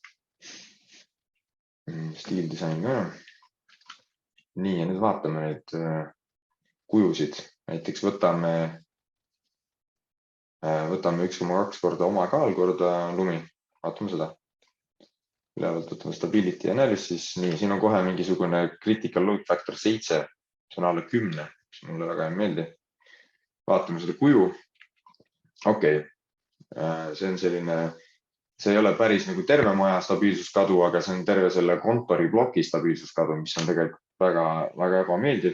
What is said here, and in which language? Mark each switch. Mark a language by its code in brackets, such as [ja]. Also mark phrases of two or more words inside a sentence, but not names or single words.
[et] Stiildisain ka. Nii, ja nüüd vaatame neid kujusid. Näiteks võtame 1,2 korda oma kaal korda lumi. Vaatame seda. Ülevalt võtame [en] stability analysis. [et] Nii, siin on kohe mingisugune [en] critical load factor [et] 7. See on alla 10, mis mulle väga ei meeldi. Vaatame seda kuju. Okei, see on selline, see ei ole päris nagu terve maja stabiilsuskadu, aga see on terve selle kontori ploki stabiilsuskadu, mis on tegelikult väga, väga ebameeldiv.